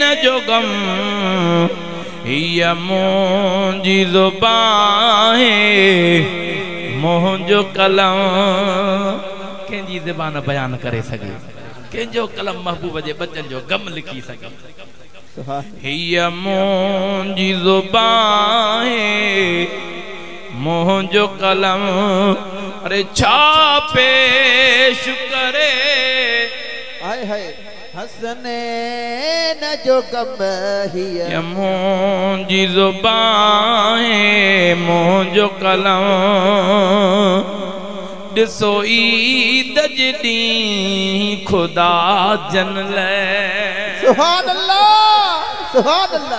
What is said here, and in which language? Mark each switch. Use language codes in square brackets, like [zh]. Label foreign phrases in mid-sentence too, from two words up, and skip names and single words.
[sd] जो गम हिय मुंहिंजी ज़ुबान है मुंहिंजो कलम कंहिंजी ज़बान बयान करे सघे कंहिंजो कलम महबूब जे बचन जो गम लिखी सघे हिय मुंहिंजी ज़ुबान है मुंहिंजो कलम अरे छा पेश करे हाय हाय हसनैन जो गम हिय मुंहिंजी ज़ुबान है मुंहिंजो कलम ॾिसो ईद जे ॾींहुं ख़ुदा जन लाइ [ar] سبحان الله سبحان الله